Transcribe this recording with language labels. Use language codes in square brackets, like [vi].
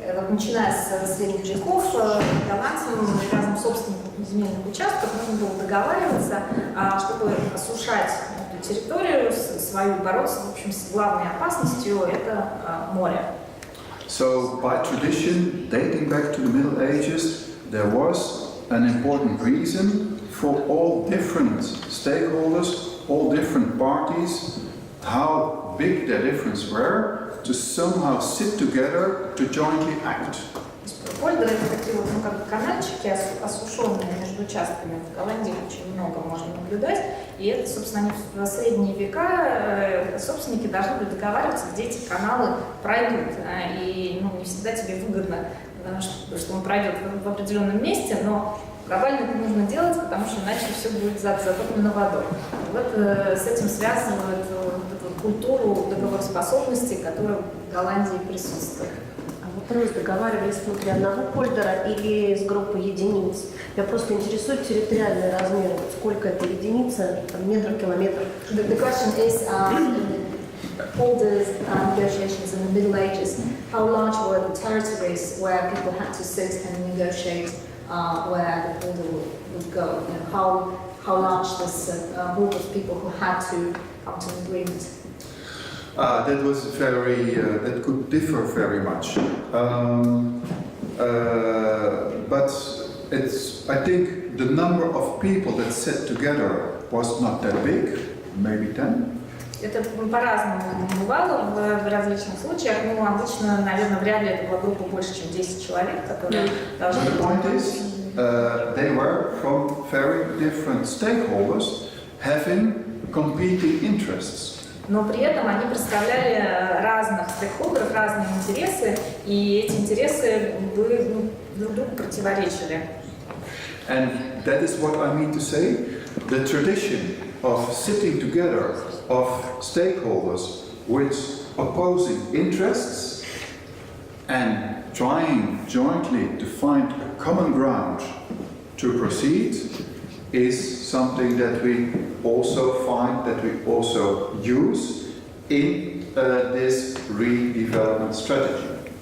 [ru] Начиная с средних веков, голландцам и разным собственникам земельных участков нужно было договариваться, чтобы осушать эту территорию свою, бороться, в общем, с главной опасностью – это море. [en] So, by tradition, dating back to the Middle Ages, there was an important reason for all different stakeholders, all different parties, how big their differences were, to somehow sit together to jointly act. [ru] Польдеры – это такие вот, как бы канальчики, осушенные между участками. В Голландии очень много можно наблюдать. И это, собственно, они в средние века собственники должны были договариваться, где эти каналы пройдут. И не всегда тебе выгодно, что он пройдет в определенном месте, но глобально это нужно делать, потому что иначе все будет затоплено водой. Вот с этим связывают вот эту вот культуру договороспособности, которая в Голландии присутствует. Вы договаривались внутри одного польдера или с группой единиц? Я просто интересует территориальные размеры. Сколько это единица, метров, километров? [en] The question is, polders negotiations in the Middle Ages, how large were the territories where people had to sit and negotiate where the polder would go? And how large this group of people who had to come to an agreement? That was that could differ very much. But I think the number of people that sat together was not that big, maybe 10. [ru] Это по-разному бывало в различных случаях, но обычно, наверное, вряд ли это была группа больше, чем 10 человек, которые должны... [en] The point is, they were from very different stakeholders having competing interests. [ru] но при этом они представляли разных стейкхолдеров, разные интересы, и эти интересы друг другу противоречили. [en] And that is what I mean to say. The tradition of sitting together of stakeholders with opposing interests and trying jointly to find a common ground to proceed is something that we also find, that we also use in this redevelopment strategy.